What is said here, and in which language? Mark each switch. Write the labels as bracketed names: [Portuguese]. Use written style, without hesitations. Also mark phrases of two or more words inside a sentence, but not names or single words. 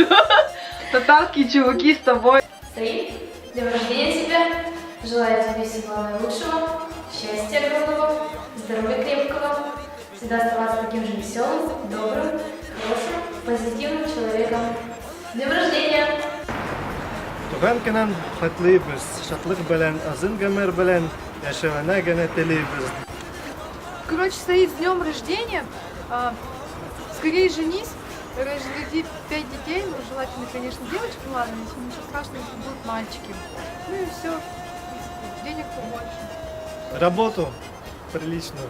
[Russian] Татарские чуваки с тобой. Саид, с днем рождения тебя! Желаю тебе всего наилучшего, счастья огромного, здоровья крепкого, всегда оставаться таким же веселым, добрым, хорошим, позитивным человеком. С днем рождения! [Tatar] Туган көнен котлыйбыз, шатлык белән, озын гомер белән яшәвенә генә телибез. [Russian] Короче, Саид, с днем рождения. Скорее женись, роди 5 детей, ну, желательно, конечно, девочки, ладно, если ничего страшного, если будут мальчики. Ну и все, денег побольше. Работу приличную.